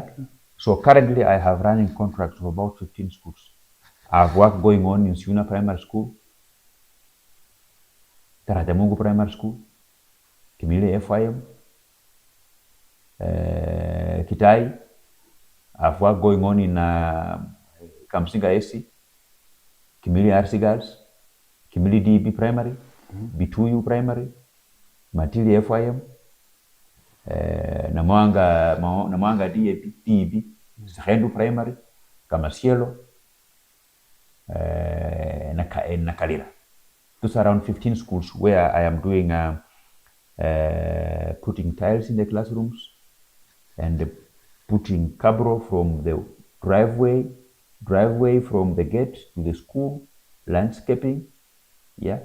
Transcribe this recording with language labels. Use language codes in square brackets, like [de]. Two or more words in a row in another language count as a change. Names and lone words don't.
[en] So currently I have running contracts of about 15 schools. I have work going on in Siuna Primary School, Tarajamungu Primary School, KIMILILI FIM, Kitai. I have work going on in Kamsinga AC, KIMILILI RC Girls, KIMILILI DB Primary, Bituyu Primary, Matili FIM, Namwanga DB, Sehendu Primary, Kamasielo, Nakalira. Those are around 15 schools where I am doing putting tiles in the classrooms and putting cabro from the driveway from the gate to the school, landscaping. Yeah.